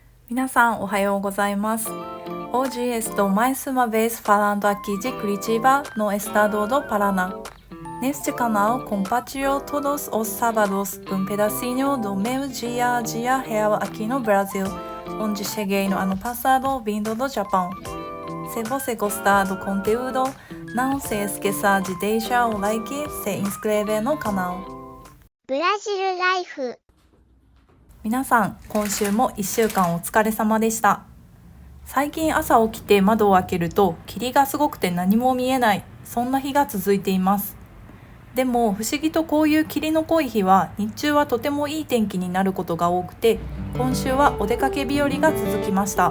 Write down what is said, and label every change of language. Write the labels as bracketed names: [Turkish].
[Japanese] 皆さんおはようございます。 [Portuguese] Hoje estou mais uma vez falando aqui de Curitiba, no estado do Paraná. Neste canal compartilho todos os sábados um pedacinho do meu dia a dia real aqui no Brasil, onde cheguei no ano passado vindo do Japão. Se você gostar do conteúdo, não se esqueça de deixar o like e se inscrever no canal. [Japanese] ブラジルライフ。皆さん、今週も1週間お疲れ様でした。最近朝起きて窓を開けると霧がすごくて何も見えない、そんな日が続いています。でも不思議とこういう霧の濃い日は日中はとてもいい天気になることが多くて、今週はお出かけ日和が続きました。